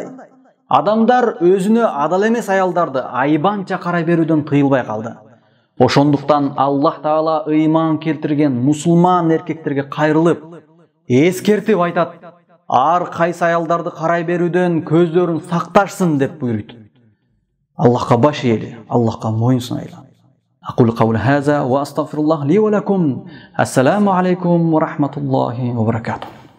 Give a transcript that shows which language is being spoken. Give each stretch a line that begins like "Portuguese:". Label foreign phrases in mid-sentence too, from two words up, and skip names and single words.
Kyrgyz: Адамдар өзүнө адал эмес аялдарды айбанча карай берүүдөн тыйылбай калды. Ошондуктан Аллах Таала ыйман келтирген мусулман эркектерге кайрылып, эскертип айтат: ар кайсы аялдарды карай берүүдөн көздөрүн сакташсын деп буйруйт. Аллахка баш ийели, Аллахка моюн сунайлы.
Arabic: أقول قولي هذا وأستغفر الله لي ولكم. السلام عليكم ورحمة الله وبركاته.